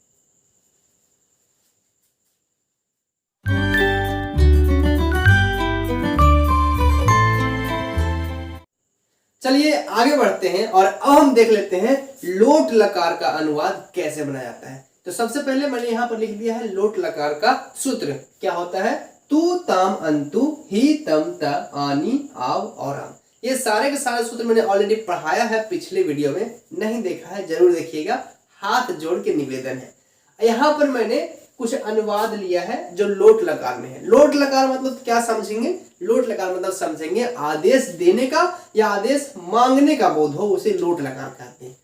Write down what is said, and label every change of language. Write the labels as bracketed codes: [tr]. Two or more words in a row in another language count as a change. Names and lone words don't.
[hi] चलिए आगे बढ़ते हैं और अब हम देख लेते हैं लोट लकार का अनुवाद कैसे बनाया जाता है। तो सबसे पहले मैंने यहाँ पर लिख दिया है लोट लकार का सूत्र क्या होता है? [sa] तू ताम अंतु ही तम त आनी आव और आम। [hi] ये सारे के सारे सूत्र मैंने ऑलरेडी पढ़ाया है पिछले वीडियो में, नहीं देखा है जरूर देखिएगा, हाथ जोड़ के निवेदन है। यहाँ पर मैंने कुछ अनुवाद लिया है जो लोट लकार में है। लोट लकार मतलब क्या समझेंगे? लोट लकार मतलब समझेंगे आदेश देने का या आदेश मांगने का बोध हो, उसे लोट लकार कहते हैं।